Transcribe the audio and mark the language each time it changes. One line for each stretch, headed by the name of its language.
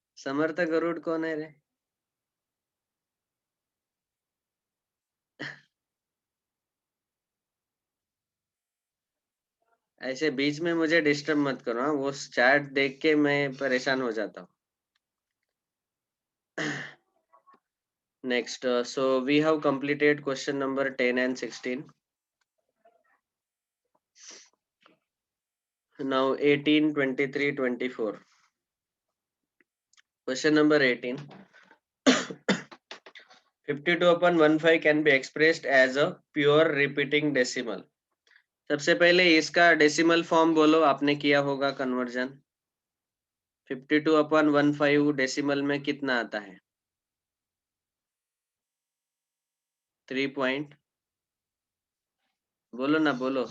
Hindi: समर्थ गरुड़ कौन है रे? ऐसे बीच में मुझे डिस्टर्ब मत करो, हाँ? वो चैट देख के मैं परेशान हो जाता हूँ।
English: Next, so we have completed question number 10 and 16. Now 18, 23, 24. Question number 18. 52/15 can be expressed as a pure repeating decimal.
Hindi: सबसे पहले इसका डेसिमल फॉर्म बोलो, आपने किया होगा कन्वर्जन। 52/15 डेसिमल में कितना आता है? 3 पॉइंट, बोलो ना, बोलो।